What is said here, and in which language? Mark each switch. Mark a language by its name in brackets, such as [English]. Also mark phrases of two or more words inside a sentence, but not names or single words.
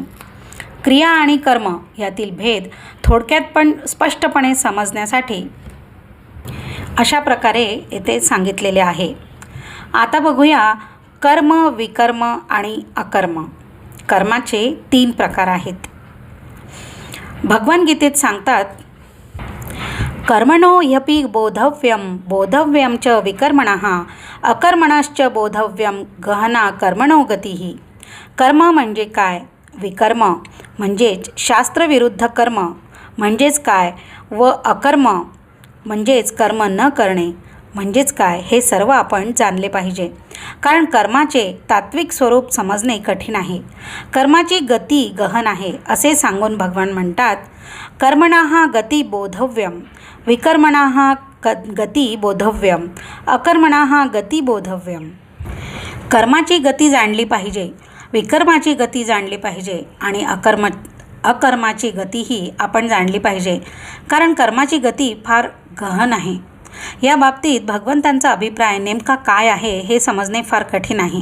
[Marathi] क्रिया आणि कर्म यातील भेद थोडक्यात पण स्पष्टपणे समजण्यासाठी अशा प्रकारे येथे सांगितलेले आहे. आता बघूया कर्म, विकर्म आणि अकर्म. कर्माचे 3 प्रकार आहेत. भगवद्गीतेत सांगतात, [Sanskrit] कर्मणो ह्यपि बोधव्यं च विकर्मणः अकर्मणश्च बोधव्यं गहना कर्मणो गतिः. [Marathi] कर्म म्हणजे काय, विकर्म म्हणजेच शास्त्रविरुद्ध कर्म म्हणजेच काय व अकर्म म्हणजेच कर्म न करणे म्हणजेच काय हे सर्व आपण जाणले पाहिजे. कारण कर्माचे तात्विक स्वरूप समजणे कठीण आहे. कर्माची गती गहन आहे असे सांगून भगवान म्हणतात, [Sanskrit] कर्मणः गती बोधव्यम, विकर्मणः गती बोधव्यम, अकर्मणः गती बोधव्यम. [Marathi] कर्माची गती जाणली पाहिजे, विकर्माची गती जाणली पाहिजे आणि अकर्माची गतीही आपण जाणली पाहिजे. कारण कर्माची गती फार गहन आहे. या बाबतीत भगवंतांचा अभिप्राय नेमका काय आहे हे समजणे फार कठीण आहे.